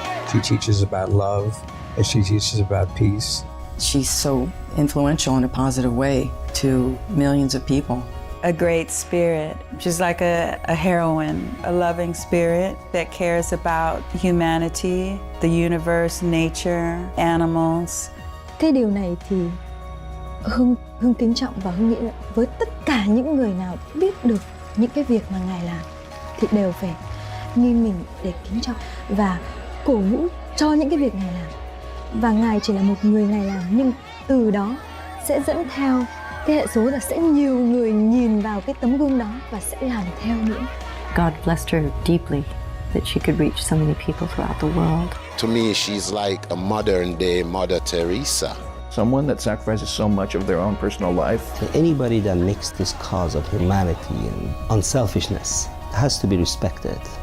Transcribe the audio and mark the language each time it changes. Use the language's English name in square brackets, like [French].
[English] She teaches about love and she teaches about peace. She's so influential in a positive way to millions of people. A great spirit. She's like a heroine, a loving spirit that cares about humanity, the universe, nature, animals. [Vietnamese] Cái điều này thì Hưng kính trọng và Hưng nghĩ là với tất cả những người nào biết được những cái việc mà Ngài làm thì đều phải nghiêng mình để kính trọng và cổ vũ cho những cái việc Ngài làm. Và Ngài chỉ là một người Ngài làm, nhưng từ đó sẽ dẫn theo cái hệ số là sẽ nhiều người nhìn vào cái tấm gương đó và sẽ làm theo nữa. [English] God blessed her deeply that she could reach so many people throughout the world. To me, she's like a modern day Mother Teresa. Someone that sacrifices so much of their own personal life. Anybody that makes this cause of humanity and unselfishness has to be respected